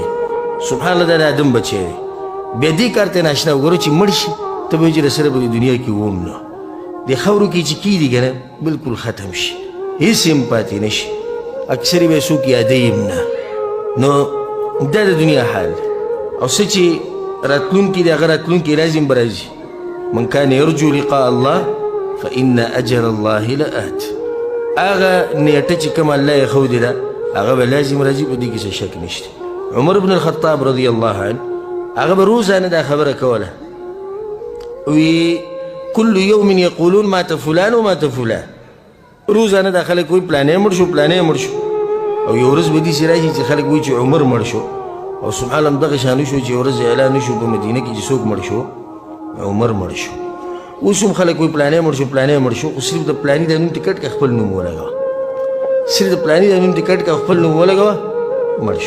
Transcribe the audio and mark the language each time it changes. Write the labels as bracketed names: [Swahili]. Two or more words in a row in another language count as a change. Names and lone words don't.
[Pashto] سبحان الله دا د آدم بچی دی، بیا دې کار ته ناشنا وګوره چې مړ شي ته به چې رسره به د دنیا کې وم نه، د خاورو کې چې کېږي که نه بلکل ختم شي، هېڅ هم پاتې نه شي، اکثر به څوک یادوي هم نه. نو دا د دنیا حال او څه چې راتلونکي دی هغه راتلونکي راځي هم به راځي. [Arabic] من کان یرجو لقاء الله فإن أجل الله لآت. [Pashto] هغه نیټه چې کوم الله یې ښودې ده هغه به لازم راځي، په دې کې څه شک نشته. عمر بن الخطاب رضی الله عنه هغه به روزانه دا خبره کوله، وی [Arabic] كل يوم يقولون مات فلان ومات فلان. [Pashto] روزانه دا خلک وایي پلانې مړ شو پلانې مړ شو، او یو ورځ به داسې راشي چې خلک وایي چې عمر مړ شو، او سبحان الله همدغه شان وشو چې یو ورځ اعلان وشو په مدینه کې چې څوک مړ شو، عمر مړ شو. اوس هم خلک وایي پلانې مړ شو پلانې مړ شو، خو صرف د پلاني د نوم ټکټ که خپل نوم ولګوه، صرف د پلاني د نوم ټکټ که خپل نوم ولګوه مړ شو.